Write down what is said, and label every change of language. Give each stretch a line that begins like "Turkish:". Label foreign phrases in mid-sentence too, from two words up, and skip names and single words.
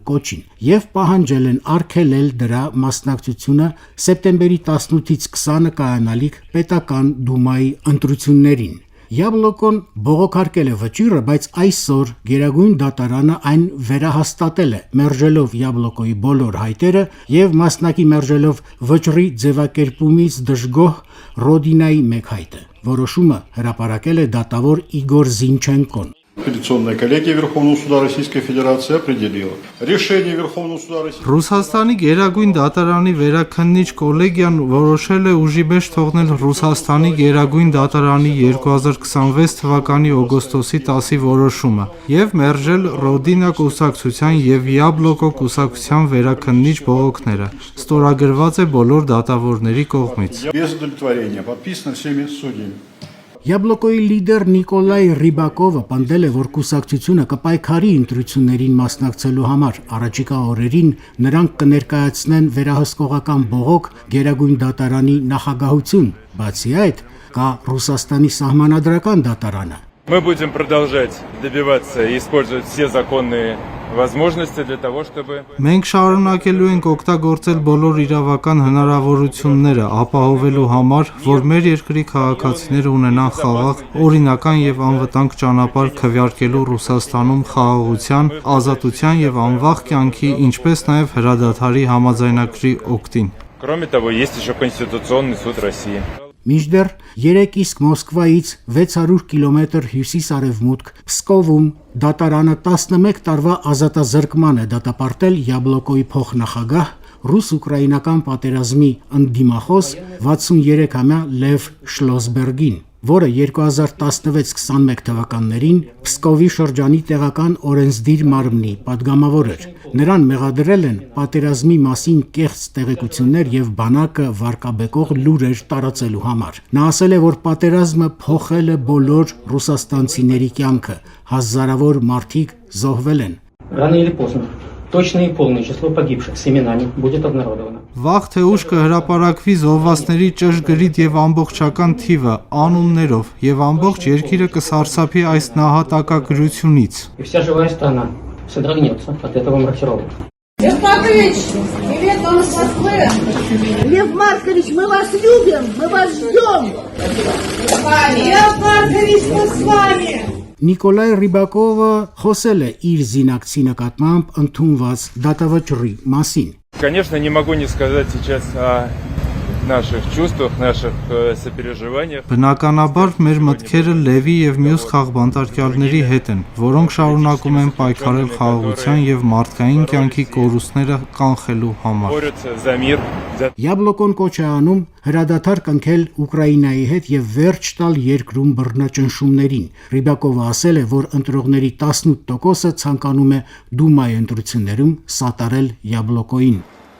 Armenian: կոչին եւ պահանջել են արգելել դրա մասնակցությունը սեպտեմբերի 18-ից 20-ը կայանալիք պետական դումայի ընտրություններին։ Յաբլոկոն բողոքարկել է վճիռը, բայց այսօր Գերագույն դատարանը այն վերահաստատել է, մերժելով Յաբլոկոյի բոլոր հայտերը եւ մասնակի մերժելով վճռի ձևակերպումից դժգոհ Ռոդինայի մեկ հայտը։ Որոշումը հրապարակել է դատավոր Իգոր Զինչենկոն։
Russian: Апелляционная коллегия Верховного суда Российской Федерации определила решение Верховного суда Российской
Armenian: Ռուսաստանի Գերագույն դատարանի վերաքննիչ կոլեգիան որոշել է ուժի մեջ թողնել Ռուսաստանի Գերագույն դատարանի 2026 թվականի օգոստոսի 10-ի որոշումը եւ մերժել Ռոդինա կուսակցության եւ Յաբլոկո կուսակցության վերաքննիչ բողոքները։ Ստորագրված է բոլոր դատավորների կողմից։
Russian: без удовлетворения подписано всеми судьями.
Armenian: Յաբլոկոյի լիդեր Նիկոլայ Ռիբակովը պնդել է, որ կուսակցությունը կպայքարի ընտրություններին մասնակցելու համար։ Առաջիկա օրերին նրանք կներկայացնեն վերահսկողական բողոք Գերագույն դատարանի նախագահություն։ Բացի այդ, կա Ռուսաստանի սահմանադրական դատարանը։
Russian: мы будем продолжать добиваться и использовать все законные возможности для того, чтобы
Armenian: Մենք շարունակելու ենք օգտագործել բոլոր իրավական հնարավորությունները ապահովելու համար, որ մեր երկրի քաղաքացիները ունենան խաղաղ, օրինական եւ անվտանգ ճանապարհ քվեարկելու Ռուսաստանում խաղաղության, ազատության եւ անվախ կյանքի, ինչպես նաեւ հրադադարի համաձայնագրի օգտին։
Russian: Кроме того, есть еще Конституционный суд России.
Armenian: Մինչդեռ 3 իսկ Մոսկվայից 600 կիլոմետր հյուսիս-արևմուտք Պսկովում դատարանը 11 տարվա ազատազրկման է դատապարտել Յաբլոկոյի փոխնախագահ ռուս-ուկրաինական պատերազմի ընդդիմախոս 63-ամյա Լև Շլոսբերգին, որը 2016-21 թվականներին Պսկովի շրջանի տեղական օրենսդիր մարմնի падգամավոր էր։ Նրան մեղադրել են պատերազմի մասին կեղծ տեղեկություններ եւ բանակը վարկաբեկող լուրեր տարածելու համար։ Նա ասել է, որ պատերազմը փոխել է բոլոր ռուսաստանցիների կյանքը, հազարավոր մարդիկ զոհվել են։
Russian: Рано или поздно точное и полное число погибших с именами будет обнародовано.
Armenian: Վաղ թե ուշ կհրապարակվի զոհվածների ճշգրիտ եւ ամբողջական թիվը անուններով եւ ամբողջ երկիրը կսարսափի այս նահատակագրությունից։
Russian: И вся живая страна содрогнется от этого маркировки. Лев Маркович, привет вам из Москвы. Лев Маркович, мы вас любим, мы вас ждем. Лев Маркович, мы с вами.
Armenian: Նիկոլայ Ռիբակովը խոսել է իր զինակցի նկատմամբ ընդունված դատավճռի մասին։
Russian: Конечно, не могу не сказать сейчас о наших чувствах, наших сопереживаниях.
Armenian: Բնականաբար մեր մտքերը Լևի եւ մյուս խաղբանտարկյալների հետ են, որոնք շարունակում են պայքարել խաղաղության եւ մարդկային կյանքի կորուստները կանխելու համար։
Russian: Борются за мир, за
Armenian: Յաբլոկոն կոչ է անում հրադադար կնքել Ուկրաինայի հետ եւ վերջ տալ երկրում բռնաճնշումներին։ Ռիբակովը ասել է, որ ընտրողների 18%-ը ցանկանում է դումայի ընտրություններում սատարել Յաբլոկոյին։